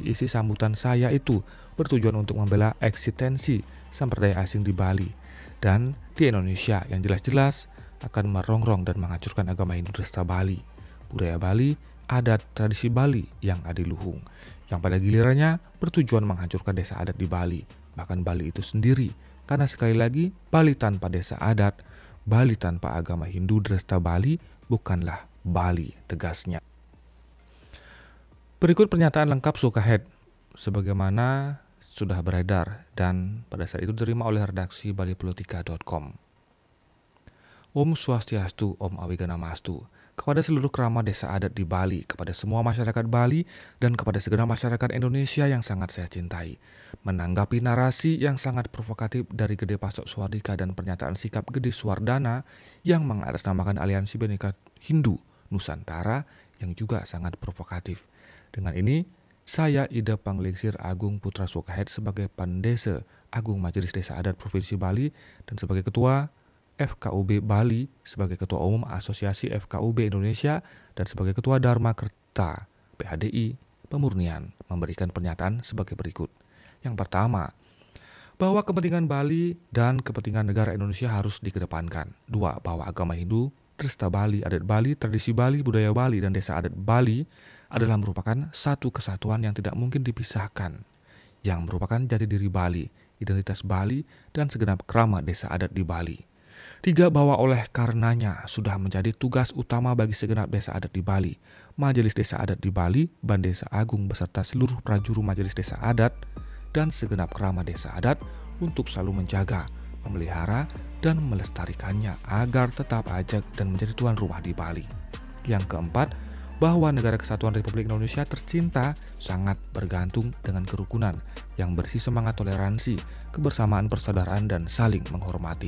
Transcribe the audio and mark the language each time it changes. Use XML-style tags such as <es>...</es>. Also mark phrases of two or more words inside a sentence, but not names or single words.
<id>isi sambutan saya itu bertujuan untuk membela eksistensi sampradaya asing di Bali dan di Indonesia yang jelas-jelas akan merongrong dan menghancurkan agama Hindu Dresta Bali, budaya Bali, adat tradisi Bali yang adiluhung, yang pada gilirannya bertujuan menghancurkan desa adat di Bali, bahkan Bali itu sendiri, karena sekali lagi Bali tanpa desa adat, Bali tanpa agama Hindu Dresta Bali bukanlah Bali, tegasnya. Berikut pernyataan lengkap Sukahed sebagaimana sudah beredar dan pada saat itu diterima oleh redaksi balipolitika.com.</id> <sa>Om Swastiastu, Om Awiganamastu.</sa> <id>Kepada seluruh keramat desa adat di Bali, kepada semua masyarakat Bali, dan kepada segenap masyarakat Indonesia yang sangat saya cintai. Menanggapi narasi yang sangat provokatif dari Gede Pasok Suardika dan pernyataan sikap Gede Suardana yang mengatasnamakan Aliansi Bhinneka Hindu Nusantara yang juga sangat provokatif. Dengan ini, saya Ida Panglingsir Agung Putra Sukahed sebagai Pandese Agung Majelis Desa Adat Provinsi Bali dan sebagai Ketua FKUB Bali, sebagai Ketua Umum Asosiasi FKUB Indonesia, dan sebagai Ketua Dharma Kerta PHDI Pemurnian memberikan pernyataan sebagai berikut. Yang pertama, bahwa kepentingan Bali dan kepentingan negara Indonesia harus dikedepankan. 2. Bahwa agama Hindu, Dresta Bali, adat Bali, tradisi Bali, budaya Bali, dan desa adat Bali adalah merupakan satu kesatuan yang tidak mungkin dipisahkan, yang merupakan jati diri Bali, identitas Bali, dan segenap keramat desa adat di Bali. 3. Bahwa oleh karenanya sudah menjadi tugas utama bagi segenap desa adat di Bali, Majelis Desa Adat di Bali, Bandesa Agung beserta seluruh prajuru Majelis Desa Adat dan segenap keramat desa adat untuk selalu menjaga, memelihara, dan melestarikannya agar tetap ajak dan menjadi tuan rumah di Bali. Yang keempat, bahwa Negara Kesatuan Republik Indonesia tercinta sangat bergantung dengan kerukunan yang bersih semangat toleransi, kebersamaan, persaudaraan, dan saling menghormati.</id>